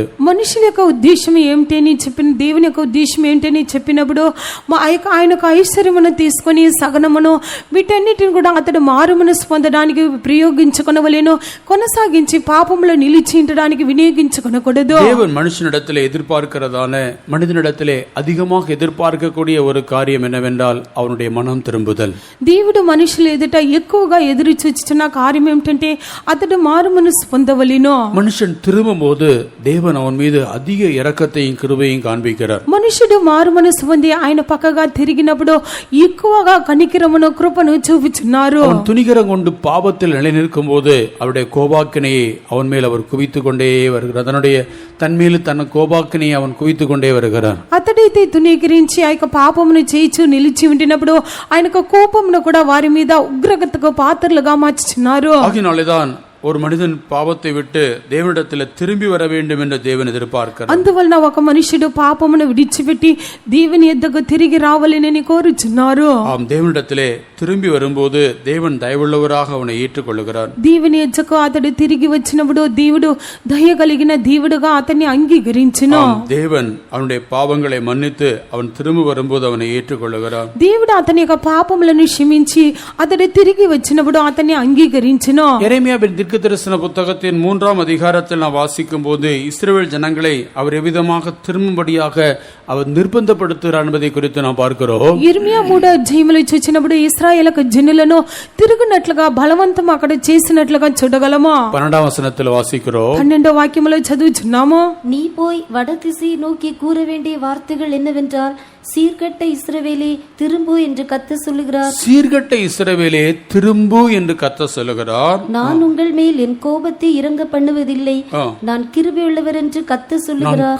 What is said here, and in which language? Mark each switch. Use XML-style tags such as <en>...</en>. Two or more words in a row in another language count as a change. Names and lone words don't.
<te>మనుషుల యొక్క ఉద్దేశం ఏమిటని చెప్పిన, దేవుని యొక్క ఉద్దేశం ఏంటని చెప్పినప్పుడు ఆయన యొక్క ఐశ్వర్యమును తీసుకొని సగనమును వీటన్నిటిని కూడా అతడు మారు మనసు పొందడానికి ప్రయోగించుకొనవలెను, కొనసాగించి పాపంలో నిలిచి ఉండడానికి వినియోగించుకొనకూడదు.</te> <ta>தேவன் மனுஷனிடத்திலே எதிர்பார்க்கிறதான, மனிதனிடத்திலே அதிகமாக எதிர்பார்க்கக்கூடிய ஒரு காரியம் என்னவென்றால் அவனுடைய மனம் திரும்புதல்.</ta> <te>దేవుడు మనుషుల ఎదుట ఎక్కువగా ఎదురు చూచుచున్న కార్యం ఏమిటంటే అతడు మారు మనసు పొందవలెను.</te> <ta>மனுஷன் திரும்பும் போது தேவன் அவன் மீது அதிக இரக்கத்தையும் கிருபையும் காண்பிக்கிறார்.</ta> <te>మనుషుడు మారు మనసు పొంది ఆయన పక్కగా తిరిగినప్పుడు ఎక్కువగా కనికరమును కృపను చూపుచున్నారు.</te> <ta>அவன் துணிகரம் கொண்டு பாவத்தில் நிலை நிற்கும் போது அவருடைய கோபாக்கினையை அவன் மேல் அவர் குவித்து கொண்டே வருகிறார். அதனுடைய தன்மேல் தன் கோபாக்கினையை அவன் குவித்து கொண்டே வருகிறார்.</ta> <te>అతడైతే తునీకరించి ఆ యొక్క పాపమును చేయిచు నిలిచి ఉండినప్పుడు ఆయనకు కోపమును కూడా వారి మీద ఉగ్రతకు పాత్రలుగా మార్చుచున్నారు.</te> <ta>ஆகினாலேதான் ஒரு மனிதன் பாவத்தை விட்டு தேவனிடத்தில் திரும்பி வர வேண்டும் என்று தேவன் எதிர்பார்க்கிறார்.</ta> <te>అందువలన ఒక మనుషుడు పాపమును విడిచిపెట్టి దేవుని యొద్దకు తిరిగి రావాలని కోరుచున్నారు.</te> <ta>ஆம், தேவனிடத்திலே திரும்பி வரும்போது தேவன் தயவுள்ளவராக அவனை ஏற்றுக்கொள்கிறார்.</ta> <te>దేవుని యొద్దకు అతడు తిరిగి వచ్చినప్పుడు దేవుడు దయ కలిగిన దేవుడుగా అతన్ని అంగీకరించును.</te> <ta>தேவன் அவனுடைய பாவங்களை மன்னித்து அவன் திரும்ப வரும்போது அவனை ஏற்றுக்கொள்கிறார்.</ta> <te>దేవుడు అతని యొక్క పాపములను క్షమించి అతడు తిరిగి వచ్చినప్పుడు అతన్ని అంగీకరించును.</te> <ta>எரேமியாவின் தீர்க்கதரிசன புத்தகத்தின் 3ஆம் அதிகாரத்தில் நாம் வாசிக்கும் போது இஸ்ரவேல் ஜனங்களை அவர் எவ்விதமாக திரும்பும்படியாக அவர் நிர்பந்தப்படுத்துகிறார் என்பதை குறித்து நாம் பார்க்கிறோம்.</ta> <te>యిర్మీయా 3వ అధ్యాయములో చూచినప్పుడు ఇశ్రాయేలు జనులను తిరుగునట్లుగా బలవంతం అక్కడ చేసినట్లుగా చూడగలము.</te> <ta>12వ వచనத்தில் வாசிக்கிறோம்.</ta> <te>12వ వాక్యములో చదువుచున్నాము.</te> <ta>நீ போய் வடதிசை நோக்கி கூற வேண்டிய வார்த்தைகள் என்னவென்றால், சீர்கட்ட இஸ்ரவேலே திரும்பு என்று கர்த்தர் சொல்லுகிறார். சீர்கட்ட இஸ்ரவேலே திரும்பு என்று கர்த்தர் சொல்லுகிறார். நான் உங்கள் மேல் என் கோபத்தை இறங்க பண்ணுவதில்லை, நான் கிருபை உள்ளவர் என்று கர்த்தர் சொல்லுகிறார்.</ta>